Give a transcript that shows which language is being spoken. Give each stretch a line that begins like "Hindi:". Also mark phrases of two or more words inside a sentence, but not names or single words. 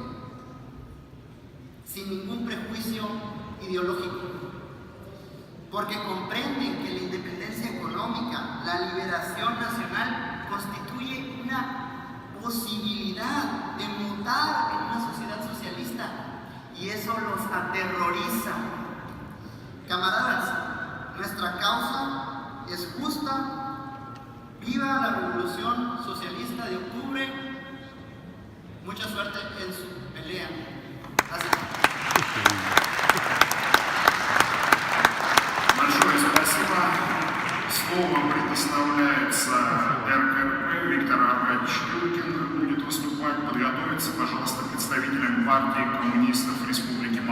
Spanish: sin ningún prejuicio ideológico, porque comprenden que la independencia económica, la liberación nacional, constituye una posibilidad de mutar en una sociedad socialista, y eso los aterroriza. Camaradas, nuestra causa es justa. Viva la Revolución Socialista de Octubre. Mucha suerte en su pelea. Gracias.
Russian: Большое спасибо. Слово предоставляется РКП. Виктор Аркадьевич Юркин будет выступать. Подготовиться, пожалуйста, представителям партии коммунистов Республики Молдова.